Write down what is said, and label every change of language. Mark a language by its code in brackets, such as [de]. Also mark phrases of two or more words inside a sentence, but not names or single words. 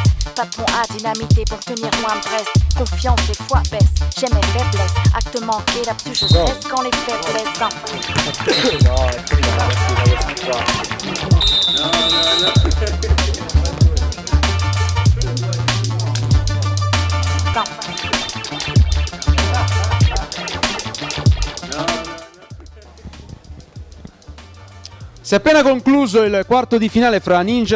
[fr] Pas de pont à dynamiter pour tenir loin de Brest. Confiance et foi baisse, j'ai mes faiblesses. Acte manqué, là-dessus je stresse quand les faiblesses. [it] Si è appena concluso il quarto di finale fra Ninja